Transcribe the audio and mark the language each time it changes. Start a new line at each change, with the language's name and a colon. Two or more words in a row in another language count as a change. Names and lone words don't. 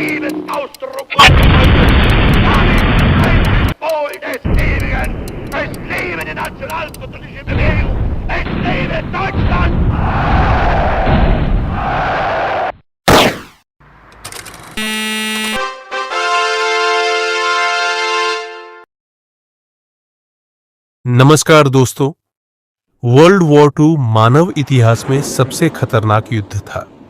German: des Ausdrucks ein Symbol des Ewigen. Es lebe die nationalsozialistische Bewegung. Es lebe Deutschland.
Hindi: नमस्कार दोस्तों।
English: World War II
Hindi: मानव इतिहास में सबसे खतरनाक युद्ध था।